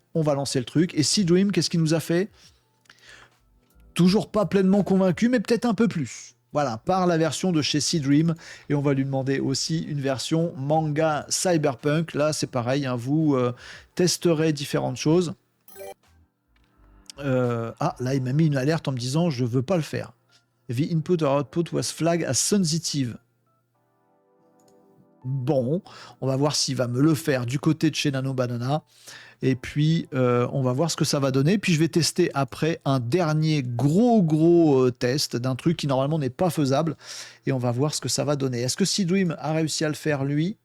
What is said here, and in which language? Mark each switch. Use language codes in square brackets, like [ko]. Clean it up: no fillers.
[fr] On va lancer le truc. Et Sea Dream, qu'est-ce qu'il nous a fait? Toujours pas pleinement convaincu, mais peut-être un peu plus. Voilà, par la version de chez Sea Dream. Et on va lui demander aussi une version manga cyberpunk. Là, c'est pareil, hein, vous testerez différentes choses. Ah, là, il m'a mis une alerte en me disant « Je veux pas le faire ». [en] The input or output was flagged as sensitive. [fr] Bon, on va voir s'il va me le faire du côté de chez Nano Banana. Et puis, on va voir ce que ça va donner. Puis, je vais tester après un dernier gros test d'un truc qui normalement n'est pas faisable. Et on va voir ce que ça va donner. Est-ce que Seedream a réussi à le faire, lui?